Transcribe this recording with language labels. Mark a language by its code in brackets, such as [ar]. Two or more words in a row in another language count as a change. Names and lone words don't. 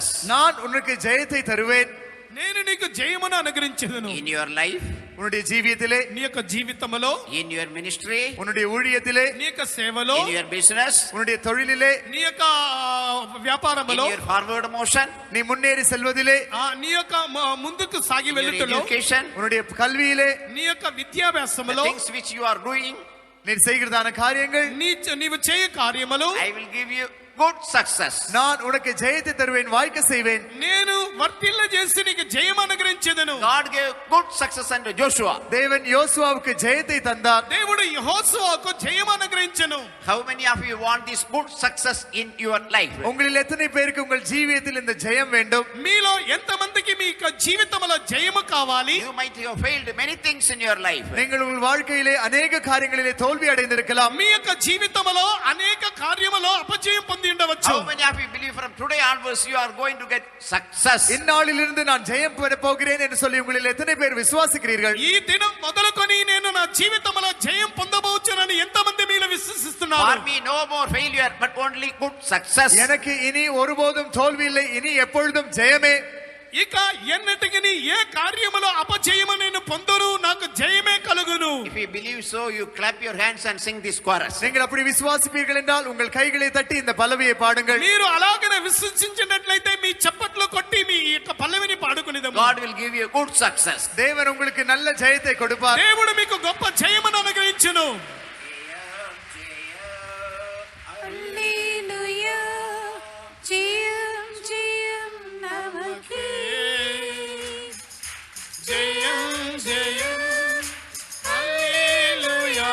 [ta] நான் உனக்கு ஜெயத்தை தருவேன். [te] నేను నీకు జయమును అనుగ్రహించెదను. [en] In your life, [ta] உன்னுடைய ஜீவியத்திலே, [te] నీ యొక్క జీవితములో, [en] in your ministry, [ta] உன்னுடைய ஊழியத்திலே, [te] నీ యొక్క సేవలో, [en] in your business, [ta] உன்னுடைய தொழிலிலே, [te] నీ యొక్క వ్యాపారములో, [en] in your forward motion, [ta] நீ முன்னேறி செல்வதிலே, [te] నీ యొక్క ముందుకు సాగి [en] in your [te] వెళ్ళుటలో, [en] education, [ta] உன்னுடைய கல்வியிலே, [te] నీ యొక్క [en] the [te] విద్యాభ్యాసములో, [en] things which you are doing, [ta] நீ செய்கிறதான காரியங்கள், [te] నీవు చేయ కార్యములు, [en] I will give you good success. [ta] நான் உனக்கு ஜெயத்தை தருவேன், வாய்க்க செய்வேன். [te] నేను వర్తిల్ల చేసి నీకు జయం అనుగ్రహించెదను. [en] God gave good success unto Joshua. [ta] தேவன் யோசுவாவுக்கு ஜெயத்தை தந்தார். [te] దేవుడు యెహోషువకు జయం అనుగ్రహించెను. [en] How many of you want this good success in your life? [ta] உங்களில் எத்தனை பேருக்கு உங்கள் ஜீவியத்தில் இந்த ஜெயம் வேண்டும்? [te] మీలో ఎంతమందికి మీ యొక్క జీవితంలో జయము కావాలి? [en] You might have failed many things in your life. [ta] நீங்கள் உங்கள் வாழ்க்கையிலே அநேக காரியங்களிலே தோல்வி அடைந்திருக்கலாம். [te] మీ యొక్క జీవితంలో అనేక కార్యములో అపజయం పొంది ఉండవచ్చు. [en] How many of you believe from today onwards you are going to get success? [ta] இந்நாளிலிருந்து நான் ஜெயம் பெற போகிறேன் என்று சொல்லி உங்களில் எத்தனை பேர் விசுவாசிக்கிறீர்கள்? [te] ఈ దినం మొదలుకొని నేను నా జీవితంలో జయం పొందబోచునని ఎంతమంది మీలో [en] For [te] విశ్వసిస్తున్నారు? [en] me no more failure but only good success. [ta] எனக்கு இனி ஒருபோதும் தோல்வி இல்லை, இனி எப்பொழுதும் ஜெயமே. [te] ఇక ఎన్నటికి ఏ కార్యములో అపజయము నేను పొందను, నాకు జయమే కలుగును. [en] If you believe so, you clap your hands and sing this chorus. [ta] நீங்கள் அப்படி விசுவாசிப்பீர்கள் என்றால் உங்கள் கைகளை தட்டி இந்த பல்லவியை பாடுங்கள். [te] మీరు అలాగనే విశ్వసించినట్లయితే మీ చప్పట్లు కొట్టి మీ యొక్క పల్లవిని పాడుకునేదము. [en] God will give you good success. [ta] தேவன் உங்களுக்கு நல்ல ஜெயத்தை கொடுப்பார். [te] దేవుడు మీకు గొప్ప జయమును అనుగ్రహించును. హల్లెలూయా జయం జయం నమకే జయం జయం హల్లెలూయా